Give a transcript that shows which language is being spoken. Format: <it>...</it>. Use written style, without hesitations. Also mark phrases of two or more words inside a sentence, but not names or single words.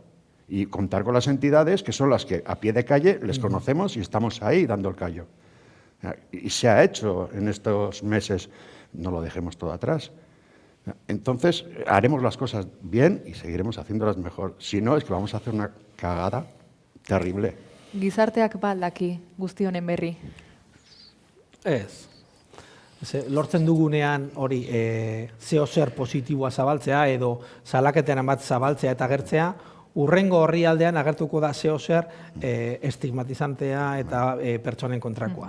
<es>Y contar con las entidades que son las que a pie de calle les conocemos y estamos ahí dando el callo. Y se ha hecho en estos meses, no lo dejemos todo atrás. Entonces, haremos las cosas bien y seguiremos haciéndolas mejor. Si no, es que vamos a hacer una cagada terrible.</es> <eu>Gizarteak ba aldaki guzti honen berri. Ez. Lortzen dugunean hori zeo zer positiboa zabaltzea edo salaketen bat zabaltzea eta agertzea, urrengo orrialdean agertuko da zeo zer estigmatizantea eta pertsonen kontrakoa.</eu>